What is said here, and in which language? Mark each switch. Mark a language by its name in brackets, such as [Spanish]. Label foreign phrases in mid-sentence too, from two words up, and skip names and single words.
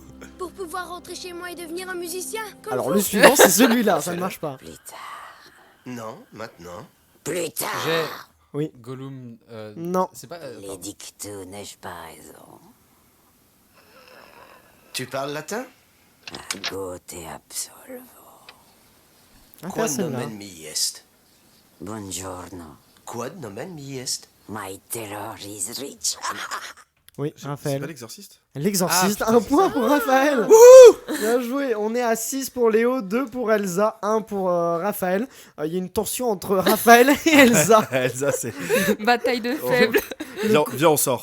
[French] Pour pouvoir rentrer chez moi et devenir un musicien comme Alors, vous. le suivant, c'est celui-là. Ça ne marche pas. Plus tard. Non, maintenant. Plus tard. J'ai Oui. Gollum. Non. C'est pas. Les dictos, n'ai-je pas raison? Tu parles latin? [Latin] Ago te absolvo. [French] Ah, [Latin] Quod [French] celle-là. [Latin] nomen mi est? Buongiorno. Quod nomen mi est? [English] My terror is rich. [French] Oui, C'est pas Raphaël. l'exorciste? L'exorciste, un point pour Raphaël. Bien joué. On est à 6 pour Léo, 2 pour Elsa, 1 pour Raphaël. Il y a une tension entre Raphaël et Elsa. Elsa, c'est. Bataille de faibles. Viens, on sort.